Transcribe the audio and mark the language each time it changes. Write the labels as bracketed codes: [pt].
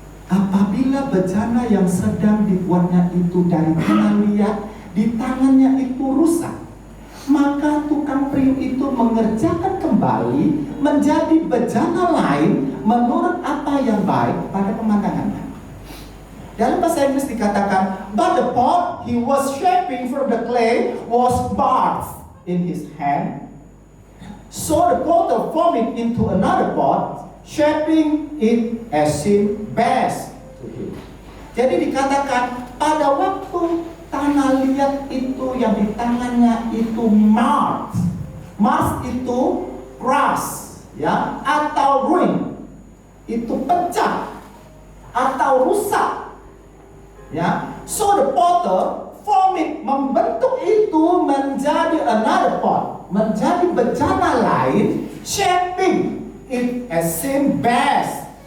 [id] Apabila bejana yang sedang dibuatnya itu dari tanah liat, di tangannya itu rusak, maka tukang periuk itu mengerjakan kembali menjadi bejana lain menurut apa yang baik pada pemandangannya. Dalam bahasa Inggris dikatakan, [en] but the pot he was shaping from the clay was barbed in his hand. So the potter formed it into another pot, shaping it as seemed best to him. [id] Jadi dikatakan pada waktu tanah liat itu yang di tangannya itu marked. Marked itu crush, ya, atau ruin. Itu pecah atau rusak. Ya, [en] so the potter form it, [id] membentuk itu menjadi [en] another pot, [id] menjadi bejana lain, [en] shaping it as seemed best.